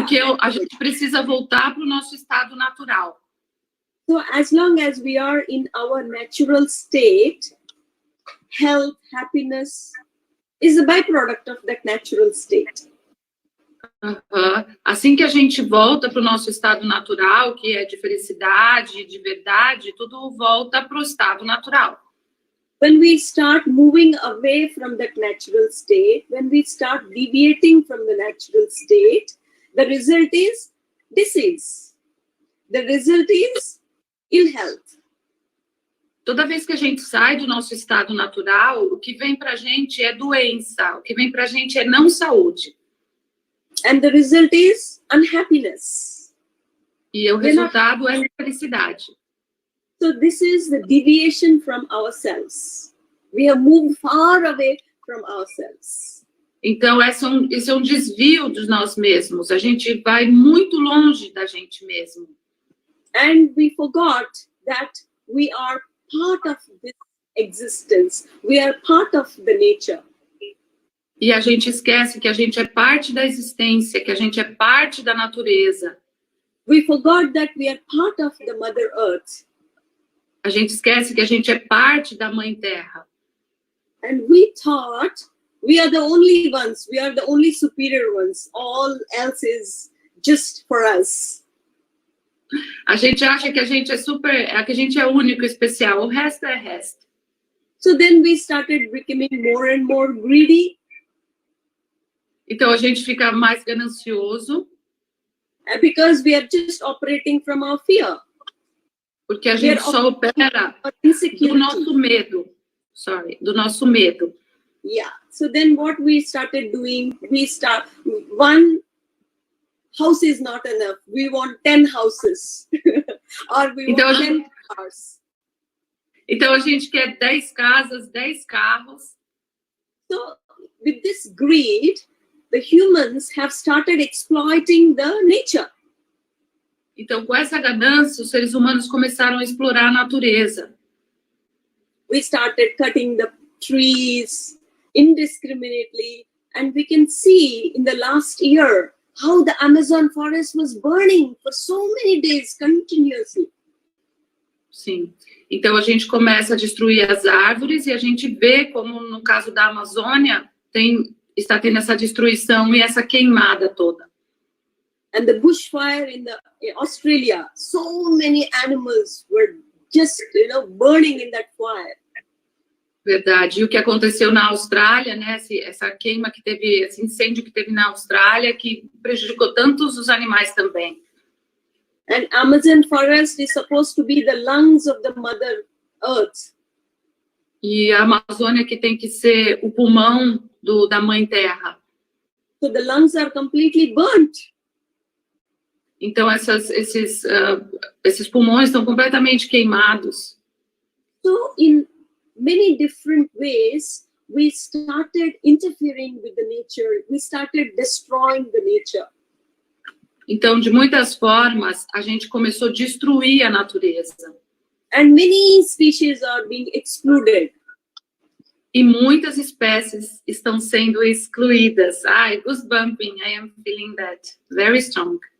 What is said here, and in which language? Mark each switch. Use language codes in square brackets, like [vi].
[pt] porque a gente precisa voltar para o nosso estado natural. [en] So as long as we are in our natural state, health, happiness is a byproduct of that natural state. [pt] Assim que a gente volta para o nosso estado natural, que é de felicidade, de verdade, tudo volta para o estado natural. [en] When we start moving away from that natural state, when we start deviating from the natural state, the result is disease. The result is ill health. [pt] Toda vez que a gente sai do nosso estado natural, o que vem para a gente é doença, o que vem para a gente é não saúde. [en] And the result is unhappiness. [pt] E o resultado é infelicidade. [en] So this is the deviation from ourselves. We have moved far away from ourselves. [pt] Então, esse é um desvio de nós mesmos. A gente vai muito longe da gente mesmo. [en] And we forgot that we are part of this existence. We are part of the nature. [pt] E a gente esquece que a gente é parte da existência, que a gente é parte da natureza. [en] We forgot that we are part of the Mother Earth. [pt] A gente esquece que a gente é parte da Mãe Terra. [en] And we thought we are the only ones, we are the only superior ones. All else is just for us. [pt] A gente acha que a gente é que a gente é único, especial. O resto é resto. [en] So then we started becoming more and more greedy. [pt] Então a gente fica mais ganancioso. [en] Because we are just operating from our fear. [pt] Porque a gente só opera do nosso medo. Do nosso medo. [en] Yeah. So then what we started doing, one house is not enough. We want 10 houses. Or we want 10 cars. [pt] Então a gente quer 10 casas, 10 carros. [en] So with this greed, the humans have started exploiting the nature. [pt] Então, com essa ganância, os seres humanos começaram a explorar a natureza. [en] We started cutting the trees indiscriminately, and we can see in the last year how the Amazon forest was burning for so many days continuously. [pt] Sim. Então a gente começa a destruir as árvores e a gente vê como no caso da Amazônia está tendo essa destruição e essa queimada toda. [en] And the bushfire in Australia, so many animals were just, burning in that fire. [pt] Verdade. E o que aconteceu na Austrália, né? Essa queima que teve, esse incêndio que teve na Austrália, que prejudicou tantos os animais também. [en] And Amazon forest is supposed to be the lungs of the Mother Earth. [pt] E a Amazônia que tem que ser o pulmão da Mãe Terra. [en] So the lungs are completely burnt. [pt] Então esses pulmões estão completamente queimados. [en] So in many different ways, we started interfering with the nature. We started destroying the nature. [pt] Então, de muitas formas, a gente começou a destruir a natureza. [en] And many species are being excluded. [pt] E muitas espécies estão sendo excluídas. [en] Ai, goosebumping, I am feeling that very strong.